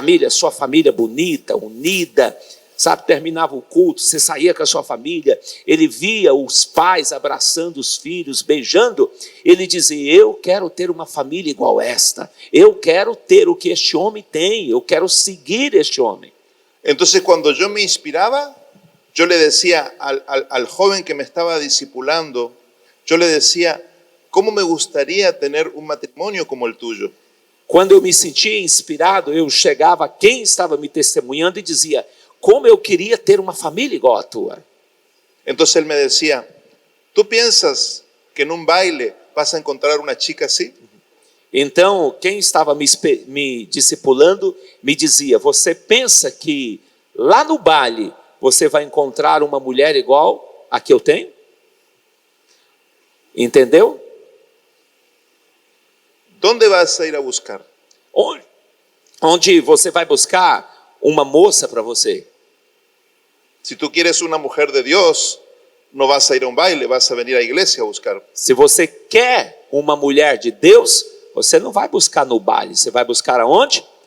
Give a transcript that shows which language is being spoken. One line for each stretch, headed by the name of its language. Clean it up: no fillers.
Portuguese: Sua família bonita, unida, sabe? Terminava o culto, você saía com a sua família. Ele via os pais abraçando os filhos, beijando. Ele dizia, eu quero ter uma família igual esta. Eu quero ter o que este homem tem. Eu quero seguir este homem. Então, quando eu me inspirava,
Spanish: yo le decía al joven que me estaba discipulando, yo le decía, ¿cómo me gustaría tener un matrimonio como el tuyo?
Portuguese: Quando eu me sentia inspirado, eu chegava a quem estava me testemunhando e dizia, como eu queria ter uma família igual a tua.
Spanish: Entonces él me decía, ¿tú piensas que en un baile vas a encontrar una chica así?
Portuguese: Então, quem estava me discipulando me dizia, você pensa que lá no baile você vai encontrar uma mulher igual a que eu tenho? Entendeu?
Spanish: ¿Dónde vas a ir a buscar?
Portuguese: Onde você vai buscar uma moça para você?
Spanish: Si tú quieres una mujer de Dios, no vas a ir a un baile, vas a venir a la iglesia a buscar.
Portuguese: Se você quer uma mulher de Deus, você não vai buscar no baile, você vai buscar aonde?